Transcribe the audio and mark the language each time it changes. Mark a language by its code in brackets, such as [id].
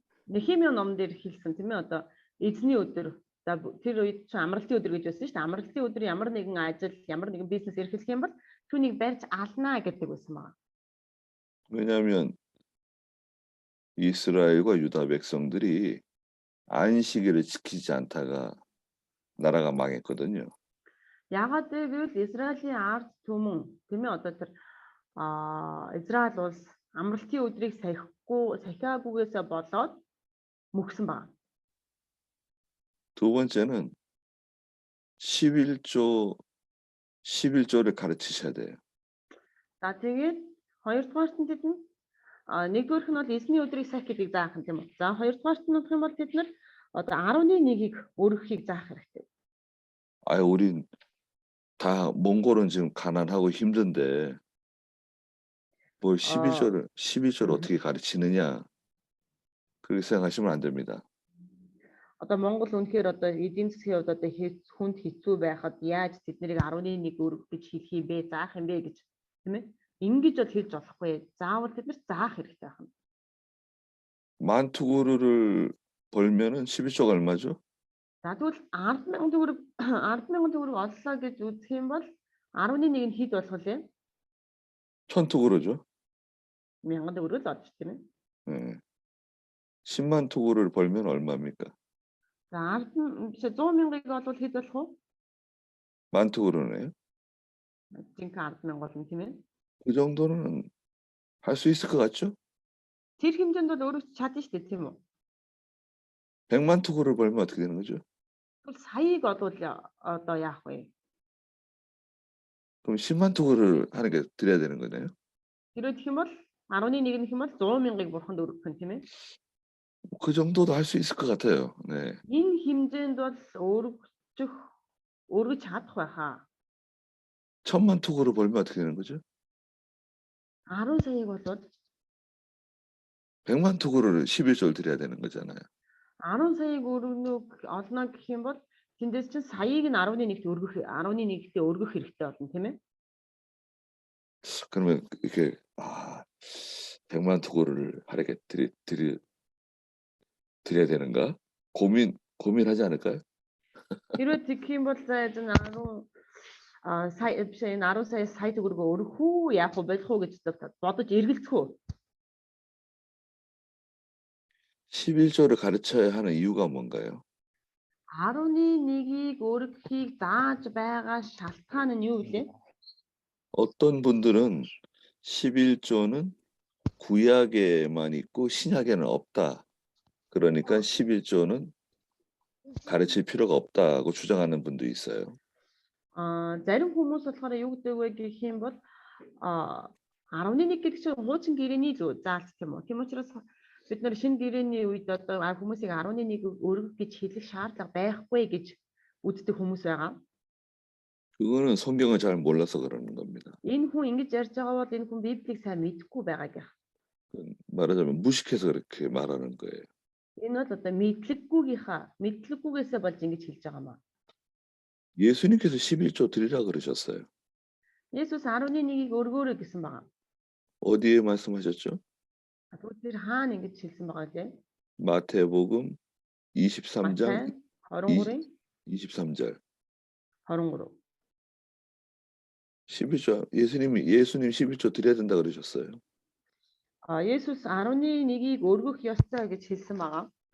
[mn] Нехемия номдэр хэлсэн тийм ээ одоо эзний өдөр. За тэр үед чинь амралтын өдөр гэж байсан шүү дээ. Амралтын өдөр ямар нэгэн ажил, ямар нэгэн бизнес эрхлэх юм бол түүнийг барьж алнаа гэдэг байсан байна. [ko] 왜냐하면 이스라엘과 유다 백성들이 안식일을 지키지 않다가 나라가 망했거든요. [mn] Яагаад гэвэл Израилийн ард түмэн тийм ээ одоо тэр Израиль улс амралтын өдрийг сахиагүйгээсээ болоод мөхсөн байна. [ko] 두 번째는 11조를 가르치셔야 돼요. [mn] За тэгээд хоёрдугаарт нь тэд нь нэгдүгээрх нь бол эзний өдрийг сах гэдгийг заах юм тийм үү. За хоёрдугаарт нь гэх юм бол тэд нар одоо 11-ийг өргөхийг заах хэрэгтэй. [ko] 아유, 우린 다 몽골은 지금 가난하고 힘든데 뭘 12조를 어떻게 가르치느냐 그렇게 생각하시면 안 됩니다. [mn] Одоо Монгол үнэхээр одоо эдийн засгийн хувьд одоо хүнд хэцүү байхад яаж тэднийг 11-ийг өргөх гэж хэлэх юм бэ, заах юм бэ гэж тийм ээ. Ингэж бол хэлж болохгүй. Заавал тэд нар заах хэрэгтэй байна. [ko] 만투구르를 벌면은 12조가 얼마죠? [mn] За тэгвэл 10,000 төгрөг оллоо гэж үзэх юм бол 11-ийг нь хэд болох вэ? [ko] 1000투구르죠. [mn] 1000 төгрөг л олж тийм ээ. [ko] 10만 투구를 벌면 얼마입니까? [mn] За 100,000-ыг олвол хэд болох вэ? [ko] 만투구르네요. [mn] Жинхэнэ 10,000 болно тийм ээ. [ko] 그 정도는 할 수 있을 것 같죠? [mn] Тэр хэмжээнд бол өөрөө чадна шүү дээ тийм үү? [ko] 100만 투구를 벌면 어떻게 되는 거죠? [mn] Тэгвэл саяыг олвол одоо яах вэ? [ko] 그럼 10만 투구를 하는 게 드려야 되는 거네요. [mn] Тэрөө гэх юм бол 11-ийг нь гэх юм бол 100,000-ыг бурханд өргөх нь тийм ээ. [ko] 그 정도도 할 수 있을 것 같아요. 네. [mn] Энэ хэмжээнд бол өргөж чадах байхаа. [ko] 1000만 투구를 벌면 어떻게 되는 거죠? [mn] 10 саяыг болоод [ko] 100만 투구를 11조를 드려야 되는 거잖아요. [mn] 10 саяыг олно гэх юм бол тэндээс чинь саяыг нь 11-т өргөх хэрэгтэй болно тийм ээ. [ko] 그러면 이렇게 100만 투구를 하게 드려야 되는가? 고민하지 않을까요? [mn] Хэрвээ тэгэх юм бол за 10 сая төгрөгөө өргөх үү, яах вэ, болох уу гэж бодож эргэлзэх үү? [ko] 11조를 가르쳐야 하는 이유가 뭔가요? [mn] 11-ийг өргөхийг зааж байгаа шалтгаан нь юу вэ? [ko] 어떤 분들은 11조는 구약에만 있고 신약에는 없다. 그러니까 11조는 가르칠 필요가 없다고 주장하는 분도 있어요. [mn] Зарим хүмүүс болохоор юу гэдэг вэ гэх юм бол 11 гэдэг чинь хуучин гэрээний л заалт тийм үү. Тийм учраас бид нар шинэ гэрээний үед одоо хүмүүсийг 11-ийг өргөх гэж хэлэх шаардлага байхгүй гэж үздэг хүмүүс байгаа. [ko] 그거는 성경을 잘 몰라서 그러는 겁니다. [mn] Энэ хүн ингэж ярьж байгаа бол энэ хүн Библийг сайн мэдэхгүй байгаа гэх. [ko] 말하자면 무식해서 그렇게 말하는 거예요. [mn] Энэ бол одоо мэдлэггүйгээсээ болж ингэж хэлж байгаа маа. [ko] 예수님께서 11조 드리라 그러셨어요. [mn] Есүс 11-ийг өргөөрэй гэсэн байгаа. [ko] 어디에 말씀하셨죠? [mn] Тэр хаана ингэж хэлсэн байгаа вэ? [ko] 마태복음 23장 [mn] 23-ын [ko] 23절. [mn] 23. [ko] 11조 예수님 11조 드려야 된다 그러셨어요. [mn] Есүс 11-ийг өргөх ёстой гэж хэлсэн байгаа.